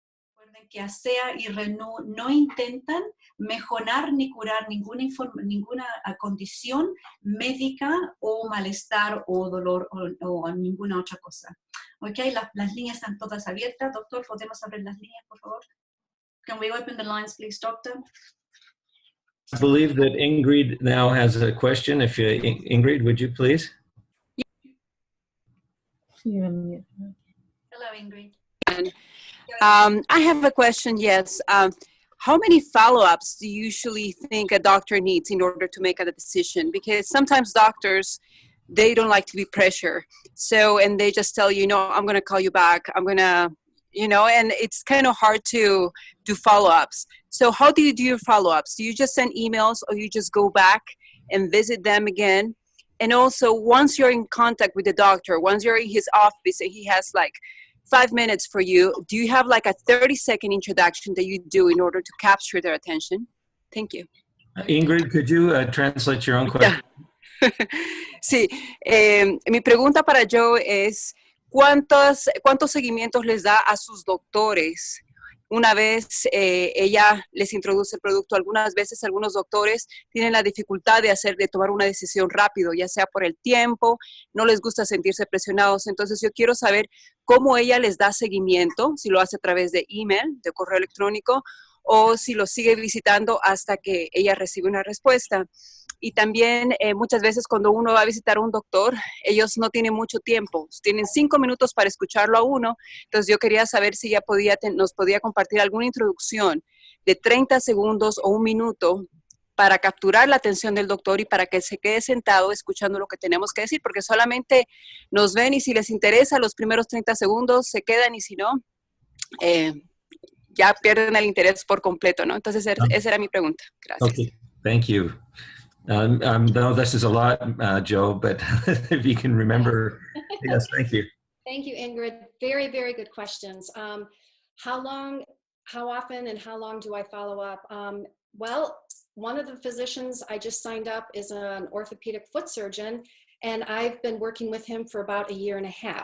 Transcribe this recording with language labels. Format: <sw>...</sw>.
<es>Recuerden que ASEA y RENU no intentan mejorar ni curar ninguna condición médica o malestar o dolor o ninguna otra cosa. Ok, las líneas están todas abiertas. Doctor, ¿podemos abrir las líneas, por favor?</es> <en>Can we open the lines, please, doctor? I believe that Ingrid now has a question. Ingrid, would you please? Hello, Ingrid. I have a question, yes. How many follow-ups do you usually think a doctor needs in order to make a decision? Because sometimes doctors, they don't like to be pressured. So, and they just tell you, I'm going to call you back. I'm going to, and it's kind of hard to do follow-ups. So how do you do your follow-ups? Do you just send emails or you just go back and visit them again? And also, once you're in contact with the doctor, once you're in his office and he has 5 minutes for you, do you have a 30-second introduction that you do in order to capture their attention? Thank you. Ingrid, could you translate your own question?</en> <es>Sí, mi pregunta para Joe es, ¿cuántos seguimientos les da a sus doctores una vez ella les introduce el producto? Algunas veces algunos doctores tienen la dificultad de tomar una decisión rápido, ya sea por el tiempo, no les gusta sentirse presionados. Entonces yo quiero saber cómo ella les da seguimiento, si lo hace a través de email, de correo electrónico, o si lo sigue visitando hasta que ella recibe una respuesta. Y también muchas veces cuando uno va a visitar a un doctor, ellos no tienen mucho tiempo, tienen 5 minutos para escucharlo a uno. Entonces yo quería saber si ella nos podía compartir alguna introducción de 30 segundos o 1 minuto para capturar la atención del doctor y para que se quede sentado escuchando lo que tenemos que decir, porque solamente nos ven y si les interesa los primeros 30 segundos se quedan y si no, ya pierden el interés por completo, ¿no? Entonces esa era mi pregunta. Gracias.</es> <en>Okay, thank you. No, this is a lot, Joe, but if you can remember, yes, thank you. Thank you, Ingrid. Very, very good questions. How often and how long do I follow up? Well, one of the physicians I just signed up is an orthopedic foot surgeon, and I've been working with him for about 1.5 years.</en>